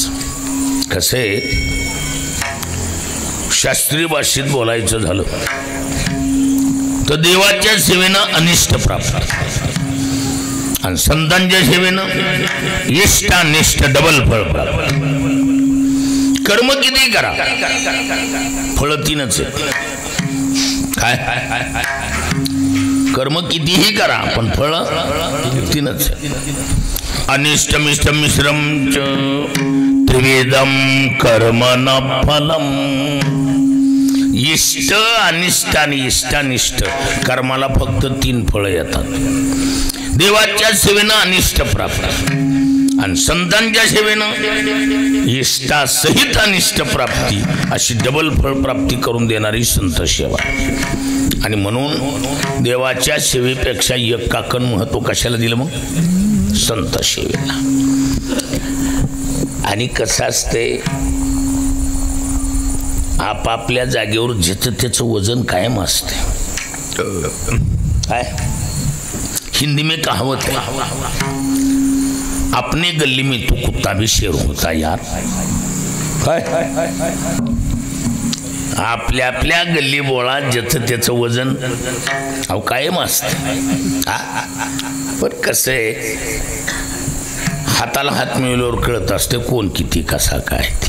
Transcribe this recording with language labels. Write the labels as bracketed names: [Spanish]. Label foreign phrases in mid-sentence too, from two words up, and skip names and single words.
[Marathi] कसे शास्त्रीय भाषेत बोलायचं झालं तर देवाच्या सेवेनं अनिष्ट प्राप्त आणि संतांच्या सेवेनं इष्टानिष्ट डबल फळ प्राप्त. कर्म किती करा फळ 3च आहे. काय कर्म कितीही करा पण फळ तीनच. [Sanskrit] अनिष्टमिष्ट मिश्रम च त्रिवेदम कर्म न फलम. [Marathi] इष्ट अनिष्ट आणि इष्टानिष्ट कर्माला फक्त 3 फळं येतात. देवाच्या सेवेनं अनिष्ट प्राप्त आणि संतांच्या सेवेनं इष्टासहित अनिष्ट प्राप्ती अशी डबल फळ प्राप्ती करून देणारी संत सेवा. आणि म्हणून देवाच्या सेवेपेक्षा 1 काकण महत्व कशाला दिलं मग? संत सेवेला. आणि कसं असते आपापल्या जागेवर ज्याचं त्याचं वजन कायम असते. [Hindi] काय हिंदी में कहावत है, अपने गली में तो कुत्ता भी शेर होता यार. [Marathi] काय आपल्या आपल्या गल्ली बोळात ज्याचं त्याचं वजन अहो कायम असतं. पण कसं आहे हाताला हात मिळवल्यावर कळत असते कोण किती कसा काय ते.